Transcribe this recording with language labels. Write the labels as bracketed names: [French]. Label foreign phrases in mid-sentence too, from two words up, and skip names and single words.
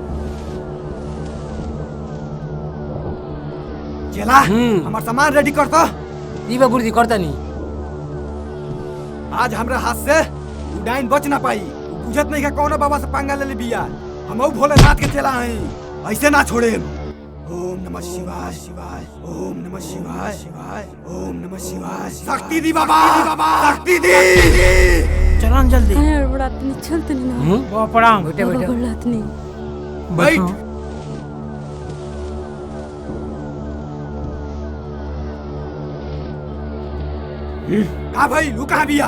[Bhojpuri] चला, हमार सामान रेडी कर तो। जी बा गुरुजी, करता नहीं। आज हमरा हाथ से उडाइन बच ना पाई। बुझत नहीं है कौन बाबा से पंगा ले बिया। हम भोलेनाथ के चला हई, ऐसे ना छोड़े। [Sanskrit] ओम नमः शिवाय शिवाय, ओम नमः शिवाय शिवाय, ओम नमः शिवाय। [Bhojpuri] शक्ति दी बाबा, शक्ति दी। चलो जल्दी। अरे बड़ा तनी चलते नहीं ना। वो प्रणाम। बैठे बैठे बड़ा तनी। बैठ। का भाई लू कहाँ बिया?